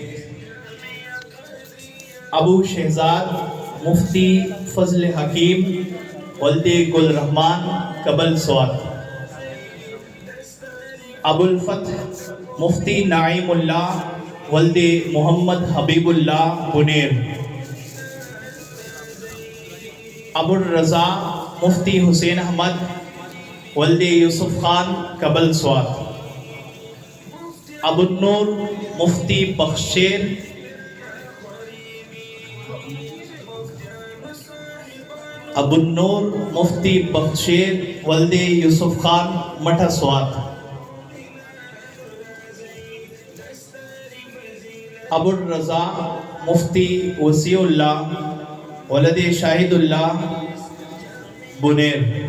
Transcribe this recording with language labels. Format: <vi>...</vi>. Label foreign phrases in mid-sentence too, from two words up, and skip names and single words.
<ur>ابو شہزاد مفتی فضل حکیم ولد گل رحمان کبل سوات. ابو الفتح مفتی نعیم اللہ ولد محمد حبیب اللہ بنیر. ابو الرضا مفتی حسین احمد ولد یوسف خان کبل سوات. ابو النور مفتی بخشیر ابو النور مفتی بخشیر ولد یوسف خان مٹھا سوات. ابو الرضا مفتی وسیع اللہ ولد شاہد اللہ بنیر.</ur>